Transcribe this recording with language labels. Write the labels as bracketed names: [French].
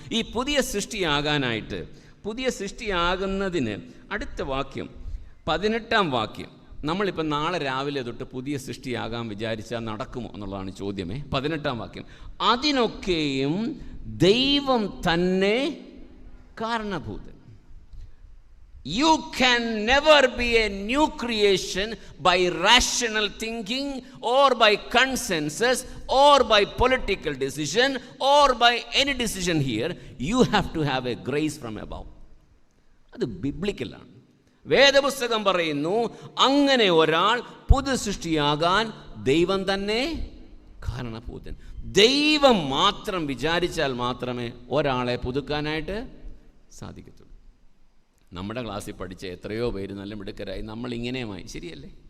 [Malayalam] ഈ പുതിയ സൃഷ്ടിയാകാനായിട്ട്, പുതിയ സൃഷ്ടിയാകുന്നതിന് അടുത്ത വാക്യം 18-ാം വാക്യം. നമ്മളിപ്പോൾ നാളെ രാവിലെ തൊട്ട് പുതിയ സൃഷ്ടിയാകാൻ വിചാരിച്ചാൽ നടക്കുമോ എന്നുള്ളതാണ് ചോദ്യമേ. 18-ാം വാക്യം, അതിനൊക്കെയും ദൈവം തന്നെ കാരണഭൂതൻ. [English] You can never be a new creation by rational thinking or by consensus or by political decision or by any decision here. You have to have a grace from above. [Malayalam] അത് ബിബ്ലിക്കലാണ്. വേദപുസ്തകം പറയുന്നു, അങ്ങനെ ഒരാൾ പുതു സൃഷ്ടിയാകാൻ ദൈവം തന്നെ കാരണഭൂതൻ. ദൈവം മാത്രം വിചാരിച്ചാൽ മാത്രമേ ഒരാളെ പുതുക്കാനായിട്ട് സാധിക്കത്തുള്ളൂ. നമ്മുടെ ക്ലാസ്സിൽ പഠിച്ച എത്രയോ പേര് നല്ല മിടുക്കരായി, നമ്മളിങ്ങനെയുമായി. ശരിയല്ലേ?